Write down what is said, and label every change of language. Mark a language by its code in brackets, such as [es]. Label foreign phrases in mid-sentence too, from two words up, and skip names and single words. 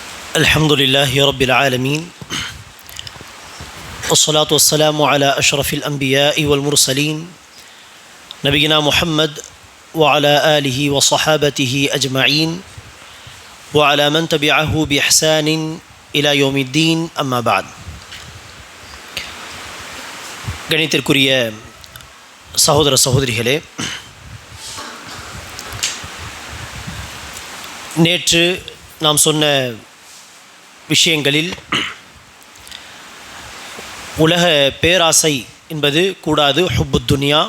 [ar] الحمد لله رب العالمين والصلاة والسلام على أشرف الأنبياء والمرسلين نبينا محمد وعلى آله وصحابته أجمعين وعلى من تبعه بإحسان إلى يوم الدين أما بعد. [ta] கணித்திற்குரிய சகோதர சகோதரிகளே, நேற்று நாம் சொன்ன விஷயங்களில் உலக பேராசை என்பது கூடாது, [ar] حب الدنيا.